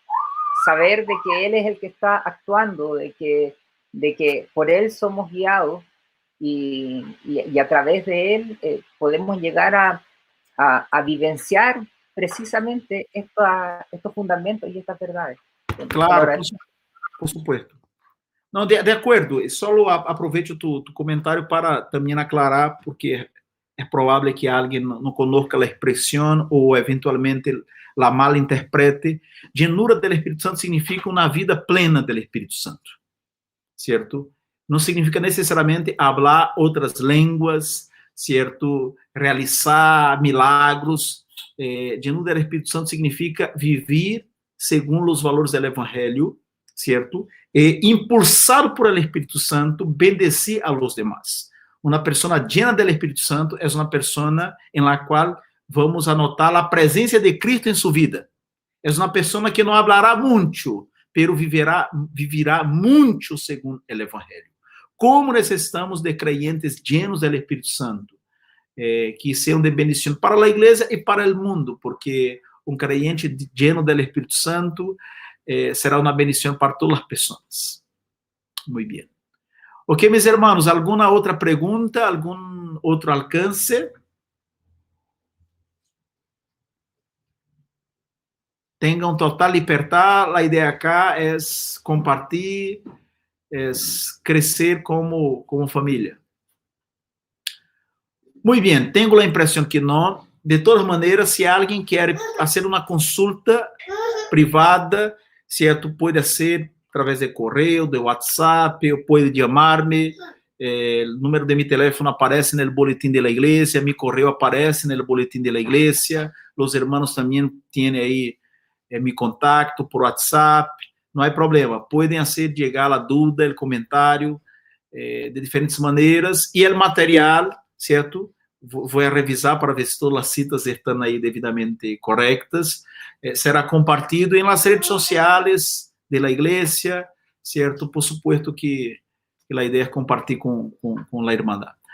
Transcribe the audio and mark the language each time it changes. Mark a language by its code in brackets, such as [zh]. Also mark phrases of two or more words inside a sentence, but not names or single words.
[es] Saber de que Él es el que está actuando, de que por Él somos guiados y a través de Él podemos llegar a vivenciar precisamente estos fundamentos y estas verdades. Claro, por supuesto. [pt] Não, de acordo. Só aproveito tu comentário para também aclarar, porque é provável que alguém não conozca a expressão ou eventualmente [es] la malinterprete. [pt] Llenura do Espírito Santo significa uma vida plena do Espírito Santo, certo? Não significa necessariamente falar outras línguas, certo? [es] Realizar milagros. [pt] Llenura do Espírito Santo significa viver segundo os valores do Evangelho, certo? [es] E impulsado por el Espírito Santo, bendecir a los demás. [pt] Uma pessoa llena do Espírito Santo é uma pessoa em la qual vamos anotar a presença de Cristo em sua vida. É uma pessoa que não hablará muito, pero viverá muito segundo o Evangelho. Como necessitamos de creyentes llenos do Espírito Santo, que sejam de bendição para a igreja e para o mundo, porque um creyente lleno do Espírito Santo será uma bendição para todas as pessoas. Muito bem. Ok, meus irmãos, alguma outra pergunta, algum outro alcance? Tenham total liberdade. A ideia cá é compartilhar, é crescer como família. [es] Muy bien, tengo la impresión que no. De todas maneras, si alguien quiere hacer una consulta privada, ¿cierto? Puede hacer a través de correo, de WhatsApp, o puede llamarme. El número de mi teléfono aparece en el boletín de la iglesia, mi correo aparece en el boletín de la iglesia, los hermanos también tienen ahí mi contacto por WhatsApp, no hay problema, pueden hacer llegar la duda, el comentario de diferentes maneiras, [pt] e o material, certo? Vou revisar para ver se todas as citas estão aí devidamente corretas. Será compartido em las redes sociais de la igreja, certo? [es] Por supuesto [pt] que a ideia é compartilhar com a irmandade.